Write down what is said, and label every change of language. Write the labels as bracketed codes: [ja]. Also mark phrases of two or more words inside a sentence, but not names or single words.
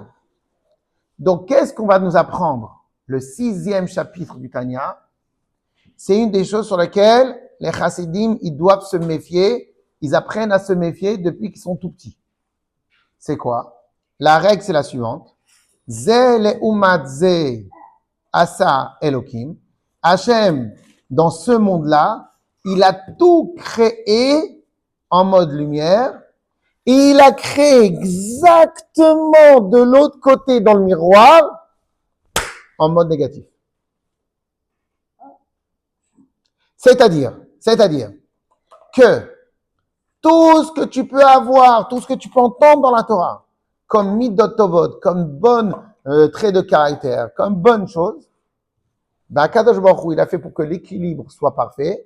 [fr] Donc, qu'est-ce qu'on va nous apprendre? Le 6e chapitre du Tanya, c'est une des choses sur lesquelles les chassidim, ils doivent se méfier. Ils apprennent à se méfier depuis qu'ils sont tout petits. C'est quoi? La règle, c'est la suivante. [he] זה לעומת זה עשה אלוקים. [fr] Hachem, dans ce monde-là, il a tout créé en mode lumière et il a créé exactement de l'autre côté dans le miroir en mode négatif. C'est-à-dire que Tout ce que tu peux avoir, tout ce que tu peux entendre dans la Torah, comme [he] מידות טובות, [fr] comme bonne trait de caractère, comme bonne chose, ben, [he] קדוש ברוך הוא, [fr] il a fait pour que l'équilibre soit parfait.